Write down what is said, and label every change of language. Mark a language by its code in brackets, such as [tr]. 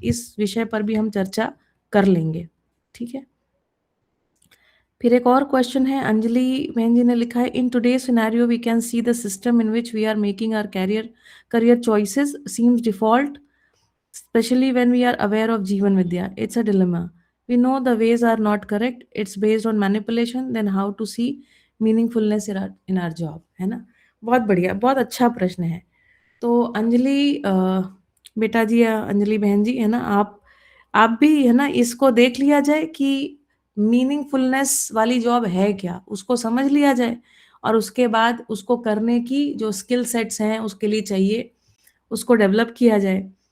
[hi] इस विषय पर भी हम चर्चा कर लेंगे, ठीक है। फिर एक और क्वेश्चन है, अंजलि बहन जी ने लिखा है, [en] In today scenario we can see the system in which we are making our career choices seems default, especially when we are aware of Jeevan Vidya. It's a dilemma. We know the ways are not correct. It's based on manipulation. Then how to see meaningfulness in our job, [hi] है ना। बहुत बढ़िया, बहुत अच्छा प्रश्न है। तो अंजलि बेटा जी या अंजलि बहन जी, है ना, आप भी, है ना, इसको देख लिया जाए कि मीनिंगफुलनेस वाली जॉब है क्या, उसको समझ लिया जाए और उसके बाद उसको करने की जो स्किल सेट्स हैं उसके लिए चाहिए उसको डेवलप किया जाए।